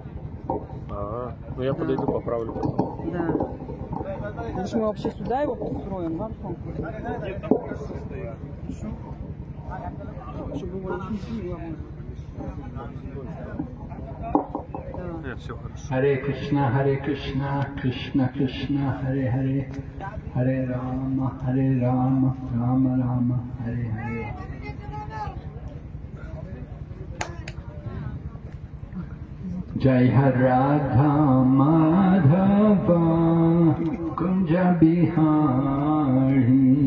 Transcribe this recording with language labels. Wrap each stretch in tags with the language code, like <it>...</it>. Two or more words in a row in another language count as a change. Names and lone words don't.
<ru>Ну я подойду, поправлю потом. Да. Может, мы вообще сюда его построим, да? Чтобы его не снесли, главное. Нет, все хорошо.</ru> <sa>हरे कृष्ण कृष्ण कृष्ण हरे हरे हरे राम राम राम हरे हरे. जय राधा माधव कुञ्ज बिहारी.</sa>